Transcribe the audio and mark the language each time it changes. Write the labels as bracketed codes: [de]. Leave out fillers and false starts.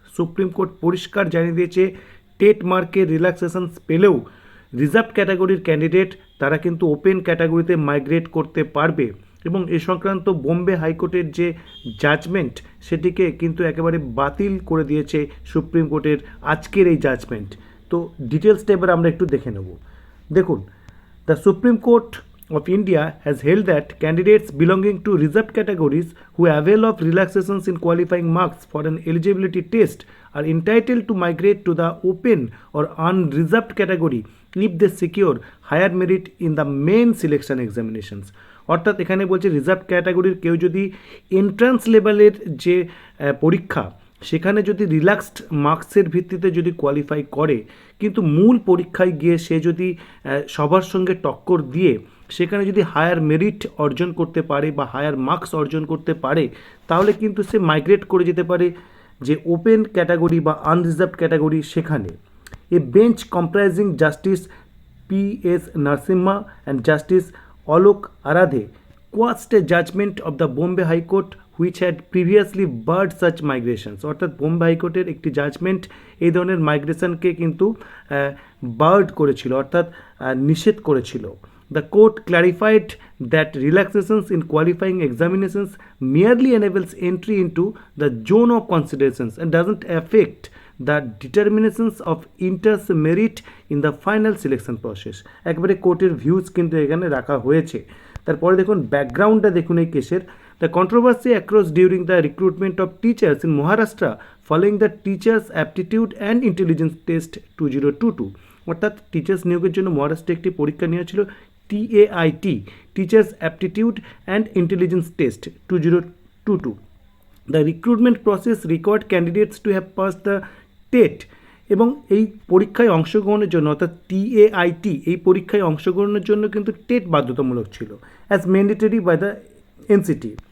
[bn] Supreme court পরিষ্কার জানিয়ে দিয়েছে, টেট মার্কের রিল্যাক্সেশনস পেলেও রিজার্ভ ক্যাটাগরির ক্যান্ডিডেট তারা কিন্তু ওপেন ক্যাটাগরিতে মাইগ্রেট করতে পারবে এবং এ সংক্রান্ত বোম্বে হাইকোর্টের যে জাজমেন্ট সেটিকে কিন্তু একেবারে বাতিল করে দিয়েছে সুপ্রিম কোর্টের আজকের এই জাজমেন্ট। তো ডিটেলসটা এবার আমরা একটু দেখে নেব। [en] দেখুন, the Supreme Court of India has held that candidates belonging to reserved categories who avail of relaxations in qualifying marks for an eligibility test are entitled to migrate to the open or unreserved category if they secure higher merit in the main selection examinations. [bn] অর্থাৎ এখানে বলছে reserve ক্যাটাগরির কেউ যদি entrance লেভেলের যে পরীক্ষা সেখানে যদি রিল্যাক্সড মার্কসের ভিত্তিতে যদি কোয়ালিফাই করে, কিন্তু মূল পরীক্ষায় গিয়ে সে যদি সবার সঙ্গে টক্কর দিয়ে সেখানে যদি হায়ার মেরিট অর্জন করতে পারে বা হায়ার মার্কস অর্জন করতে পারে, তাহলে কিন্তু সে মাইগ্রেট করে যেতে পারে যে ওপেন ক্যাটাগরি বা আনরিজার্ভড ক্যাটাগরি সেখানে। [en] A bench comprising justice P.S. Narasimha and Justice Alok Aradhe quashed a judgment of the Bombay High Court which had previously barred such migrations. [bn] অর্থাৎ বোম্বে হাইকোর্টের একটি জাজমেন্ট এই ধরনের মাইগ্রেশনকে কিন্তু বার্ড করেছিল, অর্থাৎ নিষেধ করেছিল। [en] The court clarified that relaxations in qualifying examinations merely enables entry into the zone of considerations and doesn't affect the determinations of inter's merit in the final selection process. [bn] একবারে কোর্টের views কিন্তু এখানে রাখা হয়েছে। তারপরে দেখুন ব্যাকগ্রাউন্ডটা দেখুন এই কেসের। [en] The controversy arose during the recruitment of teachers in Maharashtra following the Teachers Aptitude and Intelligence Test 2022. [bn] অর্থাৎ টিচার্স নিয়োগের জন্য মহারাষ্ট্রে একটি পরীক্ষা নেওয়া ছিল TAIT, teachers aptitude and intelligence test 2022. [en] The recruitment process required candidates to have passed the TET [bn] এবং এই পরীক্ষায় অংশগ্রহণের জন্য অর্থাৎ TAIT এই পরীক্ষায় অংশগ্রহণের জন্য কিন্তু টেট বাধ্যতামূলক ছিল [en] As mandatory by the NCT.